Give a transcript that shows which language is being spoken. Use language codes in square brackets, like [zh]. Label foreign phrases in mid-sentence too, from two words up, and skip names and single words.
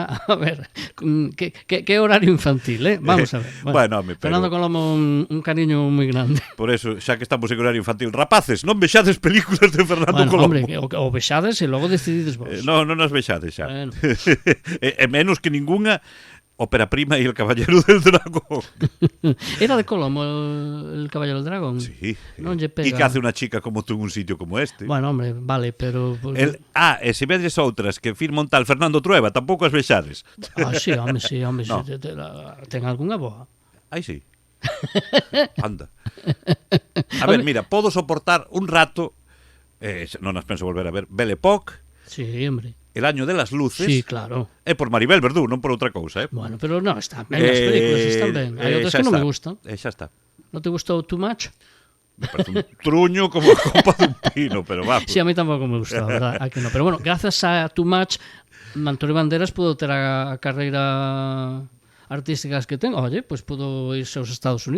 [es] A ver, que horario infantil, Vamos a ver. Bueno, [gl] Fernando Colomo, un cariño moi grande. [es] Por eso, [gl] xa que estamos en horario infantil, rapaces, non vexades películas de Fernando Colomo. Hombre, o vexades e logo decidides vos. Non as vexades xa. Bueno. E menos que ningunha Ópera Prima e El Caballero del Dragón. [es] Era de Colomo el Caballero del Dragón. Sí. [gl] Non lle pega. E que hace unha chica como tú en un sitio como este. [es] Bueno, hombre, vale, pero... [gl] e se vedes outras que firma un tal Fernando Trueba, tampouco as vexades. Sí, home, no. Ten algunha boa. Aí sí. Anda. A ver, mira, podo soportar un rato, non as penso volver a ver, Belle Époque. [es] Sí, hombre. El año de las luces. Sí, claro. [gl] É por Maribel Verdú, non por outra cousa, Bueno, pero non, están ben, as películas están ben. Hai outras que non me gustan. Xa está. Non te gustou Too Much? [es] Me parece un [gl] truño como a copa dun pino, pero vamos. [es] Sí, a mí tampouco me gusta, verdad? Aquí no. Pero bueno, gracias a Too Much, [gl] Antonio Banderas pudo ter a carreira artísticas que ten, oye, pois pudo irse aos Estados Unidos.